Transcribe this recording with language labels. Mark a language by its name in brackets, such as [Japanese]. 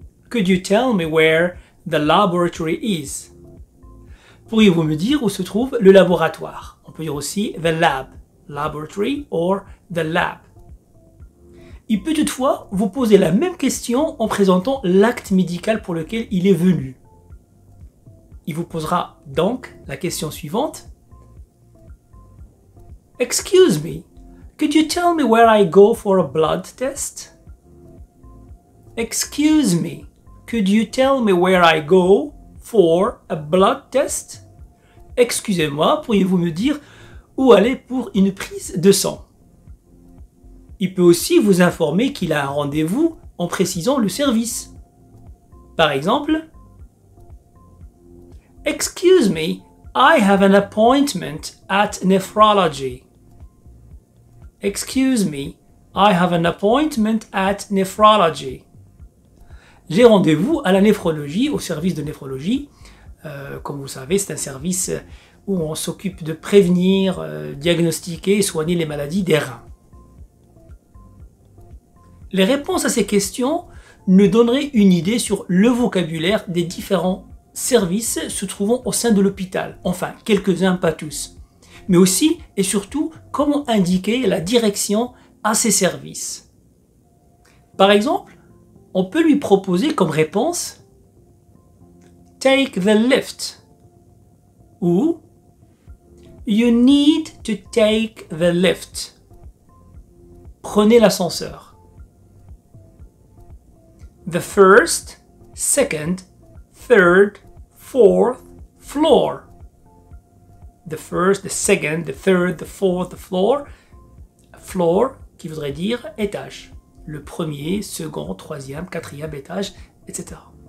[English] Could you tell me where the laboratory is? [French] Pourriez-vous me dire où se trouve le laboratoire? On peut dire aussi [English] the lab, laboratory or the lab. [French] Il peut toutefois vous poser la même question en présentant l'acte médical pour lequel il est venu. Il vous posera donc la question suivante. [English] Excuse me, could you tell me where I go for a blood test? Excuse me. Could you tell me where I go for a blood test? [French] Excusez-moi, pourriez-vous me dire où aller pour une prise de sang? Il peut aussi vous informer qu'il a un rendez-vous en précisant le service. Par exemple, [English] Excuse me, I have an appointment at nephrology. Excuse me, I have an appointment at nephrology. [French] J'ai rendez-vous à la néphrologie, au service de néphrologie. Comme vous savez, c'est un service où on s'occupe de prévenir, diagnostiquer et soigner les maladies des reins. Les réponses à ces questions nous donneraient une idée sur le vocabulaire des différents services se trouvant au sein de l'hôpital. Enfin, quelques-uns, pas tous. Mais aussi et surtout, comment indiquer la direction à ces services. Par exemple, on peut lui proposer comme réponse [English] Take the lift [French] ou [English] You need to take the lift. [French] Prenez l'ascenseur. [English] The first, second, third, fourth floor. The first, the second, the third, the fourth, the floor. [French] Floor qui voudrait dire étage. Le premier, second, troisième, quatrième étage, etc.